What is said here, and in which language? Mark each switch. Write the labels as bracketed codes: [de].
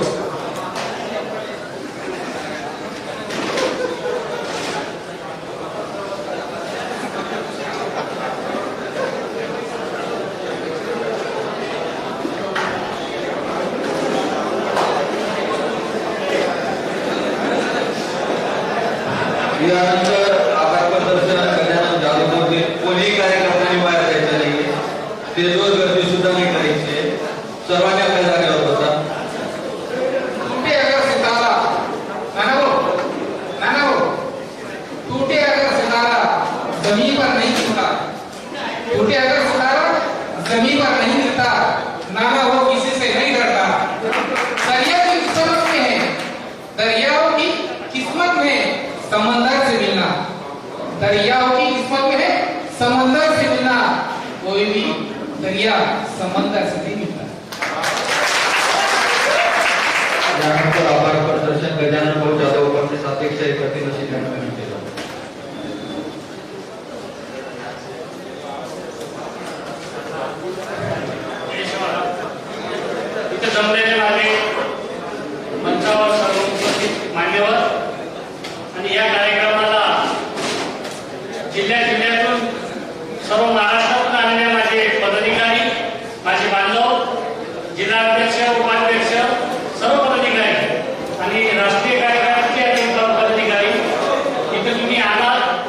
[mr] यानंतर आभार प्रदर्शन गजानन जाधव कोणीही कार्यक्रमाने बाहेर जायचं नाही, स्टेजवर गर्दी सुद्धा नाही करायची आहे. सर्वांनी आपल्या जागेवर होता. [hi] टूटे अगर सितारा नाना वो टूटे अगर सितारा जमीन पर नहीं गिरता, टूटे अगर सितारा जमीन पर नहीं गिरता, नाना वो किसी से नहीं डरता. दरिया की किस्मत में है, दरियाओं की किस्मत में समंदर से मिलना, दरियाओं की किस्मत में है समंदर से मिलना. कोई भी दरिया समंदर से नहीं मिलता. [mr] यानंतर आभार प्रदर्शन गजानन भाऊ जाधव आपले सापेक्ष एकत्रित अशी त्यांनी केलं. इथे जमलेले माझे मंचावर सर्व उपस्थित मान्यवर आणि या कार्यक्रमाला जिल्ह्यातून सर्व महाराष्ट्रातून आलेले माझे पदाधिकारी, माझे बांधव, जिल्हाध्यक्ष, उपाध्यक्ष, सर्व पदाधिकारी आणि राष्ट्रीय कार्यक्रमाचे अनेक पदाधिकारी इथे तुम्ही आलात.